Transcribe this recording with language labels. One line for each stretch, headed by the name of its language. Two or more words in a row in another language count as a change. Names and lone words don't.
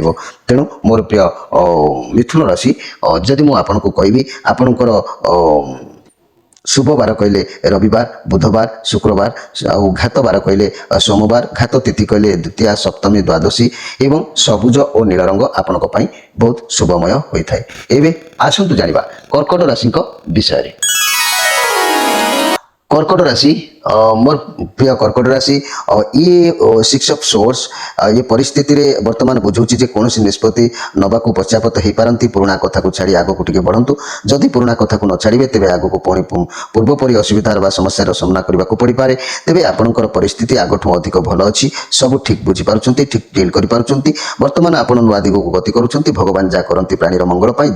Odia: ତେଣୁ ମୋର ପ୍ରିୟ ମିଥୁନ ରାଶି, ଯଦି ମୁଁ ଆପଣଙ୍କୁ କହିବି ଆପଣଙ୍କର ଶୁଭ ବାର କହିଲେ ରବିବାର ବୁଧବାର ଶୁକ୍ରବାର, ଆଉ ଘାତ ବାର କହିଲେ ସୋମବାର, ଘାତ ତିଥି କହିଲେ ଦ୍ୱିତୀୟା ସପ୍ତମୀ ଦ୍ୱାଦଶୀ ଏବଂ ସବୁଜ ଓ ନୀଳ ରଙ୍ଗ ଆପଣଙ୍କ ପାଇଁ ବହୁତ ଶୁଭମୟ ହୋଇଥାଏ। ଏବେ ଆସନ୍ତୁ ଜାଣିବା କର୍କଟ ରାଶିଙ୍କ ବିଷୟରେ। କର୍କଟ ରାଶି, ମୋର ପ୍ରିୟ କର୍କଟ ରାଶି, ଏ
English: six of swords,
Odia: ଏ ପରିସ୍ଥିତିରେ ବର୍ତ୍ତମାନ ବୁଝାଉଛି ଯେ কୌଣସି ନିଷ୍ପତ୍ତି ନେବାକୁ ପଶ୍ଚାପତ ହେଇପାରନ୍ତି। ପୁରୁଣା କଥାକୁ ଛାଡ଼ି ଆଗକୁ ଟିକେ ବଢ଼ନ୍ତୁ। ଯଦି ପୁରୁଣା କଥାକୁ ନ ଛାଡ଼ିବେ ତେବେ ଆଗକୁ ପୁଣି ପୂର୍ବପରି ଅସୁବିଧାର ବା ସମସ୍ୟାର ସାମ୍ନା କରିବାକୁ ପଡ଼ିପାରେ। ତେବେ ଆପଣଙ୍କର ପରିସ୍ଥିତି ଆଗଠୁ ଅଧିକ ଭଲ ଅଛି, ସବୁ ଠିକ୍ ବୁଝିପାରୁଛନ୍ତି, ଠିକ୍ ଡିଲ୍ କରିପାରୁଛନ୍ତି। ବର୍ତ୍ତମାନ ଆପଣ ନୂଆ ଦିଗକୁ ଗତି କରୁଛନ୍ତି। ଭଗବାନ ଯାହା କରନ୍ତି ପ୍ରାଣୀର ମଙ୍ଗଳ ପାଇଁ।